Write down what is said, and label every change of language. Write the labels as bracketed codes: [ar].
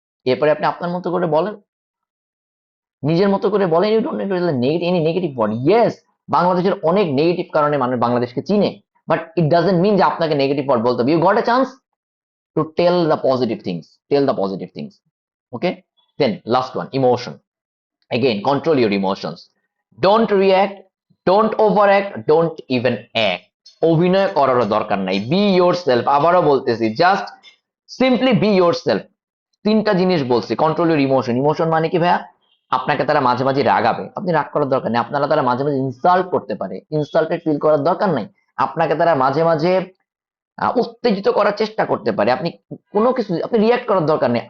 [bn] এরপরে আপনি আপনার মতো করে বলেন, নিজের মতো করে বলেন। [en] You don't need any negative word. Yes, [bn] বাংলাদেশের অনেক নেগেটিভ কারণে মানুষ বাংলাদেশকে চিনে, [en] but it doesn't mean [bn] যে আপনাকে নেগেটিভ ওয়ার্ড বলতে হবে। [en] You got a chance to tell the positive things, tell the positive things. Okay, then last one, emotion. Again, control your emotions. Don't react, don't overact, don't even act. [bn] অভিনয় করার দরকার নাই। [en] Be yourself. [bn] আবারও বলতেছি, [en] Just simply be yourself. [bn] তিনটা জিনিস বলছি। [en] Control your emotion. [bn] Emotion মানে কি ভাইয়া? আপনাকে তারা মাঝে মাঝে রাগাবে, আপনি রাগ করার দরকার নেই। আপনারা তারা মাঝে মাঝে ইনসাল্ট করতে পারে, ইনসাল্টেড ফিল করার দরকার নাই। আপনাকে তারা মাঝে মাঝে উত্তেজিত করার চেষ্টা করতে পারে, আপনি কোনো কিছু আপনি রিয়াক্ট করার দরকার নেই।